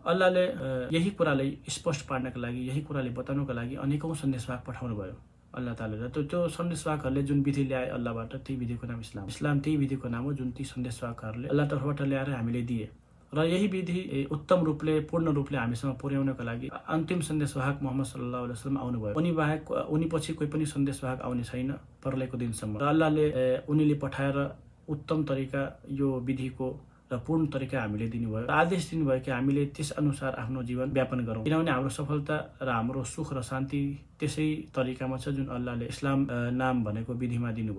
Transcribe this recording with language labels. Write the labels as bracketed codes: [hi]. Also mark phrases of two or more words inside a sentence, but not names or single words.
[ne] अल्लाहले यही कुरालाई स्पष्ट पार्नका लागि, यही कुराले बताउनका लागि अनेकौं सन्देशवाहक पठाउनु भयो अल्लाह तालाले। त्यो सन्देशवाहकहरूले जुन विधि ल्याए अल्लाहबाट, त्यही विधिको नाम इस्लाम त्यही विधिको नाम हो जुन ती सन्देशवाहकहरूले अल्लाह तर्फबाट ल्याएर हामीले दिए। र यही विधि उत्तम रूपले, पूर्ण रूपले हामीसँग पुर्याउनका लागि अन्तिम सन्देशवाहक मोहम्मद [ar] صلى الله عليه وسلم [ne] आउनुभयो। उनी पछि कोही पनि सन्देशवाहक आउने छैन प्रलयको दिनसम्म। र अल्लाहले उनीले पठाएर उत्तम तरिका यो विधिको र पूर्ण तरिका हामीले दिनुभयो र आदेश दिनुभयो कि हामीले त्यस अनुसार आफ्नो जीवन व्यापन गरौँ, किनभने हाम्रो सफलता र हाम्रो सुख र शान्ति त्यसै तरिकामा छ जुन अल्लाहले इस्लाम नाम भनेको विधिमा दिनुभयो।